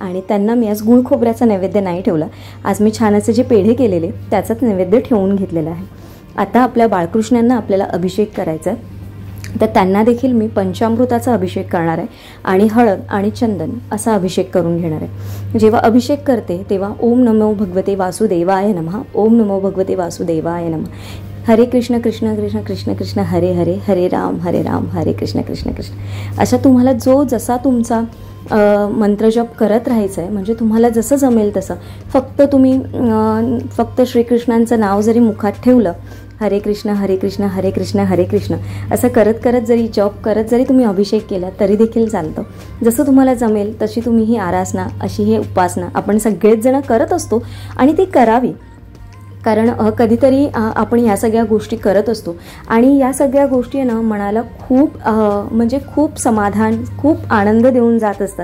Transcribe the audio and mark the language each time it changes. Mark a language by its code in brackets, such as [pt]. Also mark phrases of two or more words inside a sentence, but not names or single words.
[mr] आणि त्यांना मी आज गुळ खोबऱ्याचा नैवेद्य नाही ठेवला. आज मी छान असे जे पेढे केलेले त्याचाच नैवेद्य ठेवून घेतलेला आहे. आता आपल्या बाळकृष्णांना आपल्याला अभिषेक करायचा आहे, तर त्यांना देखील मी पंचामृताचा अभिषेक करणार आहे आणि हळद आणि चंदन असा अभिषेक करून घेणार आहे. जेव्हा अभिषेक करते तेव्हा [sa] ओम नमो भगवते वासुदेवाय नमः, ओम नमो भगवते वासुदेवाय नमः, हरे कृष्ण कृष्ण कृष्ण कृष्ण कृष्ण हरे हरे, हरे राम हरे कृष्ण कृष्ण कृष्ण, [mr] अशा तुम्हाला जसा तुमचा मंत्रजप करत राहायचं आहे. म्हणजे तुम्हाला जसं जमेल तसं फक्त श्रीकृष्णांचं नाव जरी मुखात ठेवलं, [sa] हरे कृष्ण हरे कृष्ण हरे कृष्ण हरे कृष्ण [mr] असं करत करत जरी जप करत जरी तुम्ही अभिषेक केला तरी देखील चालतं. जसं तुम्हाला जमेल तशी तुम्ही ही आराधना, अशी ही उपासना आपण सगळेच जण करत असतो आणि ती करावी. कारण कधीतरी आपण या सगळ्या गोष्टी करत असतो आणि या सगळ्या गोष्टी ना मनाला खूप समाधान, खूप आनंद देऊन जात असतात.